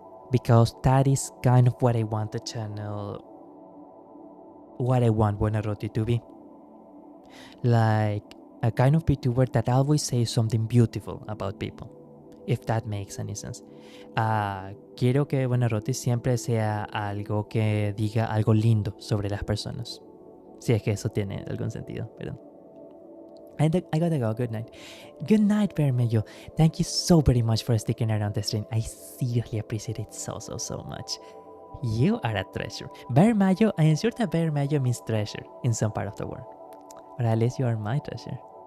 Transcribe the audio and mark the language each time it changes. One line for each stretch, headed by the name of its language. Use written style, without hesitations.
English: Because that is kind of what I want the channel, what I want Buonarroti to be. Like a kind of VTuber that always says something beautiful about people, if that makes any sense.
Spanish: Quiero que Buonarroti siempre sea algo que diga algo lindo sobre las personas. Si es que eso tiene algún sentido, perdón.
English: I gotta go. Good night. Good night, Bear Mayo. Thank you so very much for sticking around the stream. I seriously appreciate it so much. You are a treasure. Bear Mayo, I am sure that Bear Mayo means treasure in some part of the world. Or at least you are my treasure.